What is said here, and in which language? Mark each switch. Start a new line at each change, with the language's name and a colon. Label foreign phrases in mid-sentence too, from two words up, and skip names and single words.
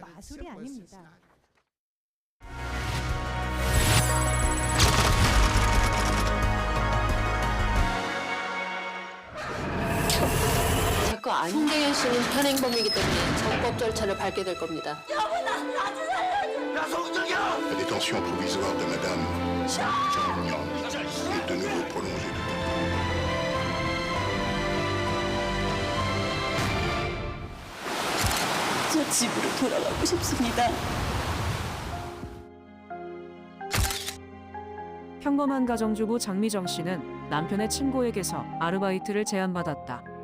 Korean: 마술이 아닙니다. 거 아니에요. 송대현 씨는 현행범이기 때문에 적법 절차를 밟게 될 겁니다.
French: La détention provisoire de Madame Jeong est de nouveau prolongée.
Korean: 저 집으로 돌아가고 싶습니다. 평범한 가정주부 장미정 씨는 남편의 친구에게서 아르바이트를 제안받았다.